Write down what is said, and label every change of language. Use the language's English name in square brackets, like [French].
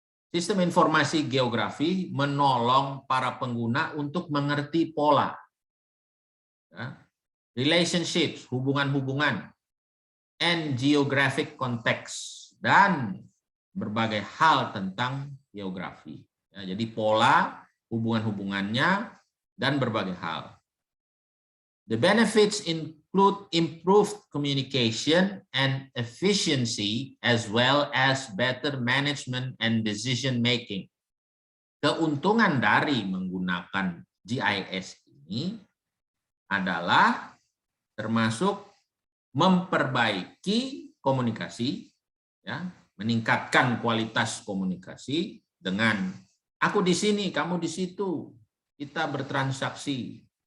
[Indonesian] Sistem informasi geografi menolong para pengguna untuk mengerti pola, ya, [English] relationships, [Indonesian] hubungan-hubungan, [English] and geographic context, [Indonesian] dan berbagai hal tentang geografi. Ya, jadi pola, hubungan-hubungannya, dan berbagai hal. [English] The benefits include improved communication and efficiency as well as better management and decision making. [Indonesian] Keuntungan dari menggunakan GIS ini adalah termasuk memperbaiki komunikasi, ya, meningkatkan kualitas komunikasi dengan aku di sini, kamu di situ, kita bertransaksi.